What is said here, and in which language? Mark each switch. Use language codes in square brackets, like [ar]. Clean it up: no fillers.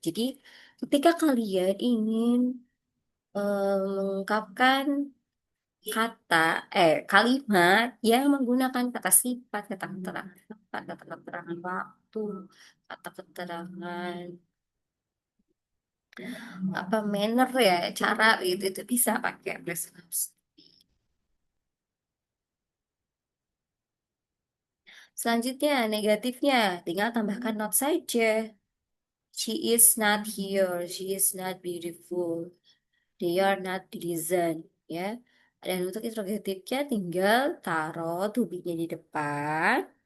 [id] Jadi ketika kalian ingin mengungkapkan kata kalimat yang menggunakan kata sifat, kata keterangan tempat, kata keterangan waktu, kata keterangan apa manner ya, cara itu bisa pakai present simple. Selanjutnya negatifnya tinggal tambahkan not saja. [en] She is not here, she is not beautiful, they are not diligent ya. [id] Dan untuk interrogatifnya tinggal taruh to be-nya di depan.